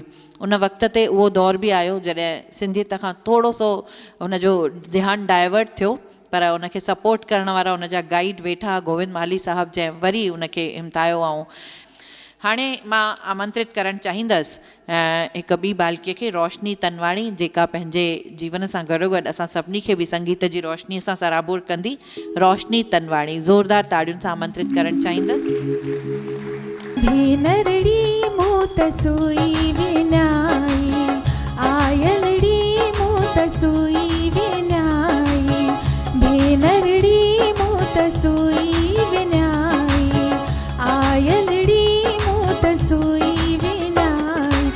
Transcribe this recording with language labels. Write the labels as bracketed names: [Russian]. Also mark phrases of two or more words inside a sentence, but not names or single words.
[Sindhi] उन वक़्त ते उहो दौरु बि आयो जॾहिं सिंधियत खां थोरो सो उनजो ध्यानु डाइवर्ट थियो, पर उनखे सपोर्ट करण वारा उनजा गाइड वेठा, गोविंद माली साहब, जंहिं वरी उनखे हिमतायो। ऐं हाणे मां आमंत्रित करणु चाहींदसि हिकु ॿी बालकीअ खे, रोशनी तनवाणी, जेका पंहिंजे जीवन सां गॾोगॾु असां सभिनी खे बि संगीत जी रोशनीअ सां सराबोर कंदी। रोशनी तनवाणी, ज़ोरदार ताड़ियुनि सां आमंत्रित करणु चाहींदसि। भेनरड़ी मूत सुई विनाई, आयलड़ी मूत सुई विनाई। भेनरड़ी मूत सुई विनाई, आयलड़ी मूत सुई विनाई।